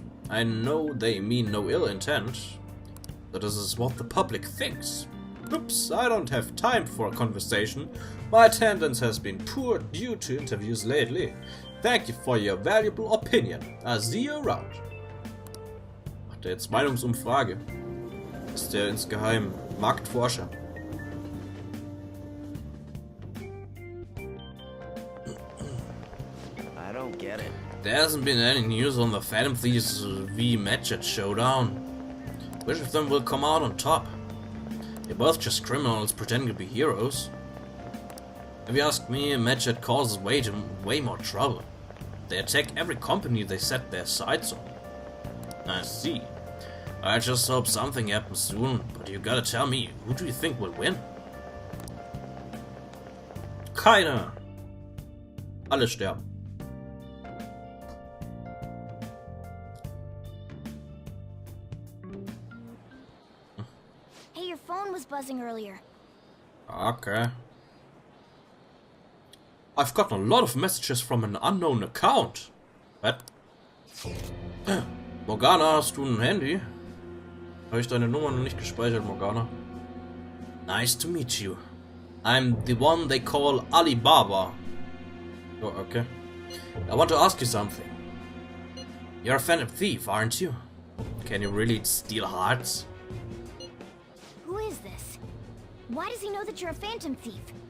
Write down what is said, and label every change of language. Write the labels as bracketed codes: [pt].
[en] I know they mean no ill intent, but this is what the public thinks. Oops, I don't have time for a conversation. My attendance has been poor due to interviews lately. Thank you for your valuable opinion. I'll see you around. [de] Macht er jetzt Meinungsumfrage? Ist der insgeheim Marktforscher? [en] I don't get it. There hasn't been any news on the Phantom Thieves v Medjet showdown. Which of them will come out on top? They're both just criminals pretending to be heroes. If you ask me, Medjet causes way more trouble. They attack every company they set their sights on. I see. I just hope something happens soon, but you gotta tell me, who do you think will win? [de] Keiner! Alle sterben. [en] Hey, your phone was buzzing earlier. Okay. I've gotten a lot of messages from an unknown account. What? [de] Morgana, hast du ein Handy? Habe ich deine Nummer noch nicht gespeichert, Morgana? [en] Nice to meet you. I'm the one they call Alibaba. Oh, okay. I want to ask you something. You're a phantom thief, aren't you? Can you really steal hearts? Who is this? Why does he know that you're a phantom thief?